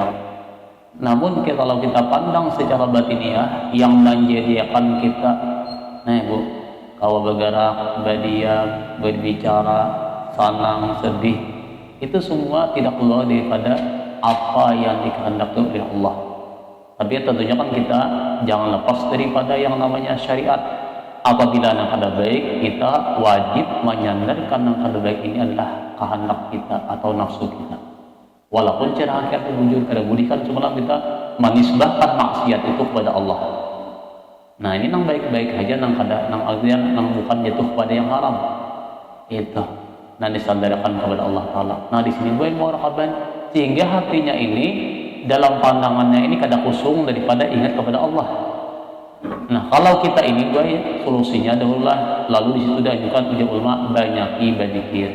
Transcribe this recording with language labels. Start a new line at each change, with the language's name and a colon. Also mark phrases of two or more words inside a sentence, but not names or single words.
Indonesian: Namun kalau kita pandang secara batiniah yang menjadikan kita, nah bu, kalau bergerak, berdiam, berbicara, senang, sedih, itu semua tidak keluar daripada apa yang dikehendaki oleh Allah. Tapi tentunya kan kita jangan lepas daripada yang namanya syariat. Apabila yang
Banjar: kada baik,
Indonesian: kita wajib menyandarkan yang
Banjar: kada baik
Indonesian: ini adalah kehendak kita atau nafsu kita. Walaupun cara hakikat
Banjar: bujur kada budi
Indonesian: kan cuma kita menisbahkan maksiat itu kepada Allah. Nah ini nang baik-baik aja, nang kada nang artian nang bukan jatuh pada yang haram. Itu nah disandarkan kepada Allah Taala. Nah di sini gue muraqabah sehingga hatinya ini dalam pandangannya ini
Banjar: kada kusung
Indonesian: daripada ingat kepada Allah. Nah kalau kita ini gue solusinya adalah lalu di situ diajukan ujar ulama banyaki berzikir.